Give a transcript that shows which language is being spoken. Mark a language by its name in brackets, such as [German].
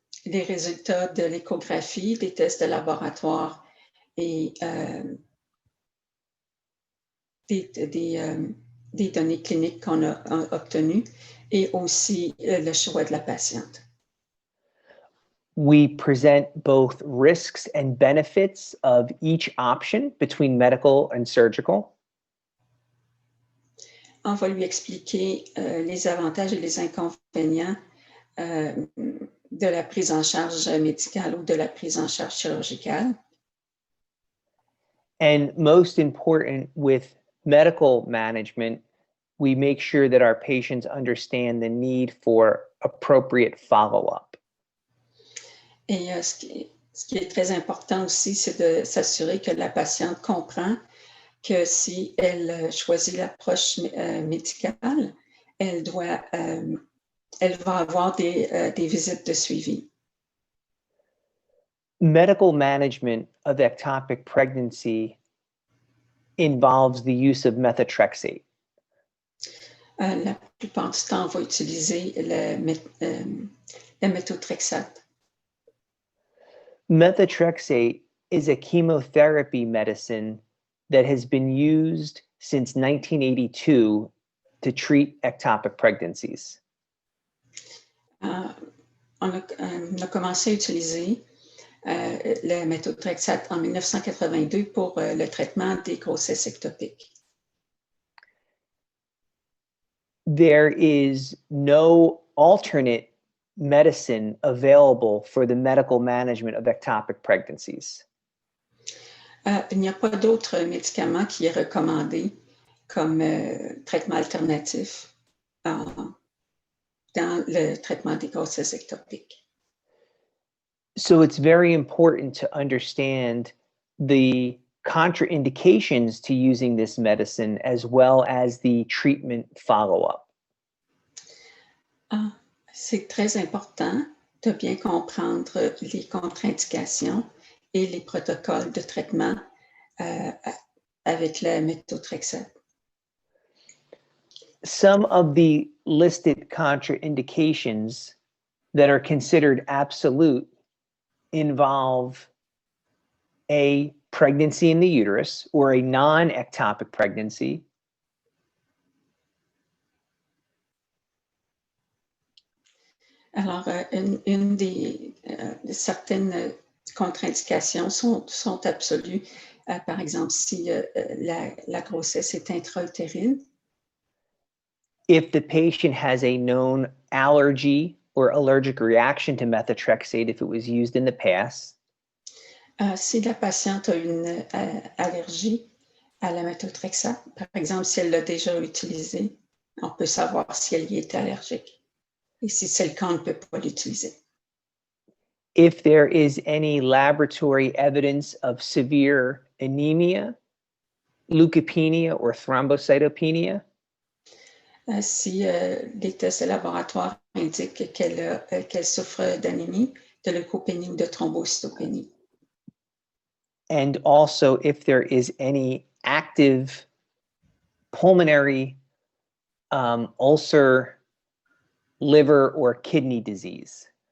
[French] les résultats de l'échographie, des tests de laboratoire et des données cliniques qu'on a obtenues et aussi le choix de la patiente. [English] We present both risks and benefits of each option between medical and surgical. [French] On va lui expliquer les avantages et les inconvénients de la prise en charge médicale ou de la prise en charge chirurgicale. [English] And most important, with medical management, we make sure that our patients understand the need for appropriate follow-up. [French] Et ce qui est très important aussi, c'est de s'assurer que la patiente comprend que si elle choisit l'approche médicale, elle va avoir des visites de suivi. [English] Medical management of ectopic pregnancy involves the use of methotrexate. [French] La plupart du temps, on va utiliser la méthotrexate. [English] Methotrexate is a chemotherapy medicine that has been used since 1982 to treat ectopic pregnancies. [French] On a commencé à utiliser la méthotrexate en 1982 pour le traitement des grossesses ectopiques. [English] There is no alternate medicine available for the medical management of ectopic pregnancies. [French] Il n'y a pas d'autre médicament qui est recommandé comme traitement alternatif dans le traitement des grossesses ectopiques. [English] So it's very important to understand the contraindications to using this medicine as well as the treatment follow-up. [French] C'est très important de bien comprendre les contre-indications et les protocoles de traitement avec la méthotrexate. [English] Some of the listed contraindications that are considered absolute involve a pregnancy in the uterus or a non-ectopic pregnancy, [French] Alors, une des certaines contre-indications sont absolues. Par exemple, si la grossesse est intra-utérine. [English] if the patient has a known allergy or allergic reaction to methotrexate if it was used in the past, [French] Si la patiente a une allergie à la méthotrexate, par exemple, si elle l'a déjà utilisé, on peut savoir si elle y est allergique. Et si c'est le cas, on ne peut pas l'utiliser. [English] if there is any laboratory evidence of severe anemia, leukopenia, or thrombocytopenia, [French] Si les tests de laboratoire indiquent qu'elle souffre d'anémie, de leucopénie ou de thrombocytopénie. [English] and also if there is any active pulmonary ulcer, liver, or kidney disease.